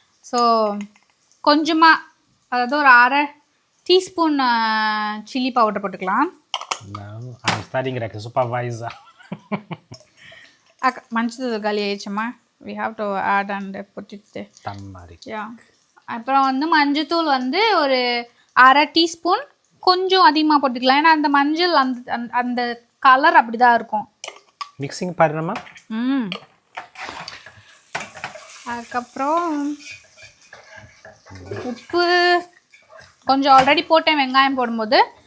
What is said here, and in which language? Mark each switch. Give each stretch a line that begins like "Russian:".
Tamil: So கொஞ்சமாக, அதாவது ஒரு 1/2 டீஸ்பூன் சில்லி பவுடர் போட்டுக்கலாம்.
English: I'm studying like a supervisor.
Tamil: மஞ்சள் காலி ஆயிடுச்சுமா,
English: we have to add and put it there. Turmeric. Yeah.
Tamil: அப்புறம் வந்து மஞ்சத்தூள் வந்து ஒரு 1/2 டீஸ்பூன், கொஞ்சம் அதிகமாக போட்டுக்கலாம், ஏன்னா அந்த மஞ்சள் அந்த கலர் அப்படி தான் இருக்கும். மிக்சிங் பண்ணணுமா? அதுக்கப்புறம் உப்பு கொஞ்சம் ஆல்ரெடி போட்டேன் வெங்காயம் போடும்போது,